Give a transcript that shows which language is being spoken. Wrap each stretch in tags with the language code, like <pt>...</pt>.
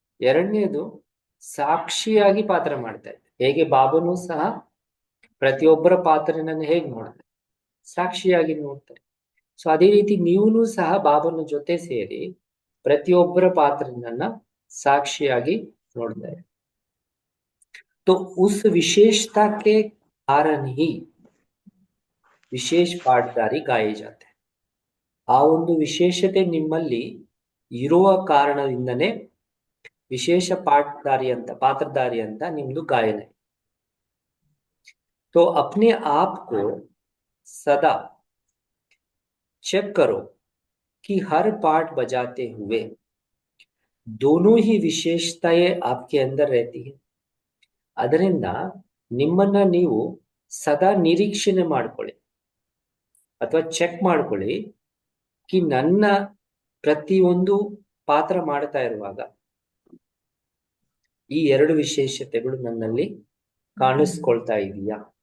<kn>ಎರಡನೇದು, ಸಾಕ್ಷಿಯಾಗಿ ಪಾತ್ರ ಮಾಡ್ತಾ ಇದ್ದಾರೆ. ಹೇಗೆ ಬಾಬನು ಸಹ ಪ್ರತಿಯೊಬ್ಬರ ಪಾತ್ರನನ್ನು ಹೇಗೆ ನೋಡ್ತಾರೆ, ಸಾಕ್ಷಿಯಾಗಿ ನೋಡ್ತಾರೆ. ಸೊ ಅದೇ ರೀತಿ ನೀವೂ ಸಹ ಬಾಬನ ಜೊತೆ ಸೇರಿ ಪ್ರತಿಯೊಬ್ಬರ ಪಾತ್ರನನ್ನ ಸಾಕ್ಷಿಯಾಗಿ ನೋಡ್ತಾರೆ.</kn> <hi>तो उस विशेषता के कारण ही ವಿಶೇಷ ಪಾಠಧಾರಿ ಗಾಯೇ ಜಾತೆ.</hi> <kn>ಆ ಒಂದು ವಿಶೇಷತೆ ನಿಮ್ಮಲ್ಲಿ ಇರುವ ಕಾರಣದಿಂದನೇ ವಿಶೇಷ ಪಾತ್ರಧಾರಿ ಅಂತ ನಿಮ್ದು ಗಾಯನ.</kn> <hi>तो अपने आप को सदा चेक करो कि हर पाठ बजाते हुए दोनों ही विशेषताएं आपके अंदर रहती है.</hi> <kn>ಅದರಿಂದ ನಿಮ್ಮನ್ನ ನೀವು ಸದಾ ನಿರೀಕ್ಷಣೆ ಮಾಡ್ಕೊಳ್ಳಿ. ಅಥವಾ ಚೆಕ್ ಮಾಡ್ಕೊಳ್ಳಿ ಕಿ ನನ್ನ ಪ್ರತಿಯೊಂದು ಪಾತ್ರ ಮಾಡ್ತಾ ಇರುವಾಗ ಈ ಎರಡು ವಿಶೇಷತೆಗಳು ನನ್ನಲ್ಲಿ ಕಾಣಿಸ್ಕೊಳ್ತಾ ಇದೆಯಾ.</kn>